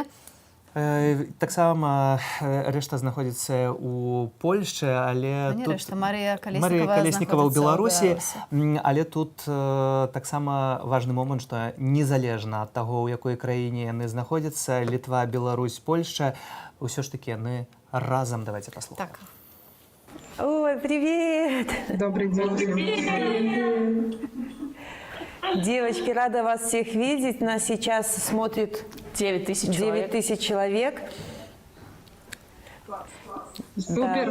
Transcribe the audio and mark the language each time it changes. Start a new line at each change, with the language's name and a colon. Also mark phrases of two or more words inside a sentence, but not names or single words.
Belarusian: Таксама рэшта знаходзіцца ў Польшчы, але тут Марыя Калеснікава ў Беларусі, але тут таксама важны момант, што незалежна ад таго, у якой краіне яны знаходзяцца, Літва, Беларусь, Польшча, ўсё ж такі яны разам. Давайте паслухаем. Так.
Russian: Ой, привет! Добрый день. Привет! Девочки, рада вас всех видеть. Нас сейчас смотрит 9 тысяч человек. Супер,